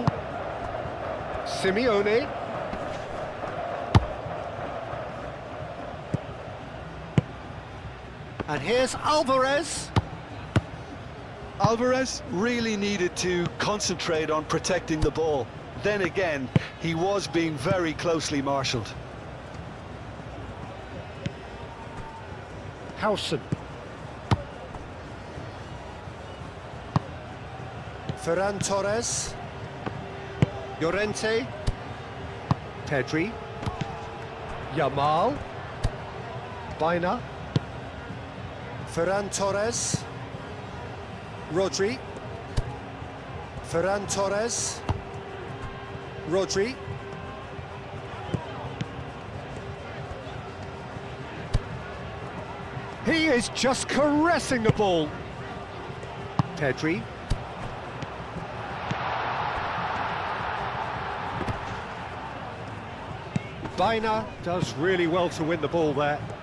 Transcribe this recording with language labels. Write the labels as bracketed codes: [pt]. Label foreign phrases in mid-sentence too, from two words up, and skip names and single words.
[en] Simeone. And here's Alvarez. Alvarez really needed to concentrate on protecting the ball. Then again, he was being very closely marshalled. Howson. Ferran Torres. Llorente. Pedri. Yamal. Baina. Ferran Torres. Rodri. Ferran Torres. Rodri. He is just caressing the ball. Pedri. Baina does really well to win the ball there.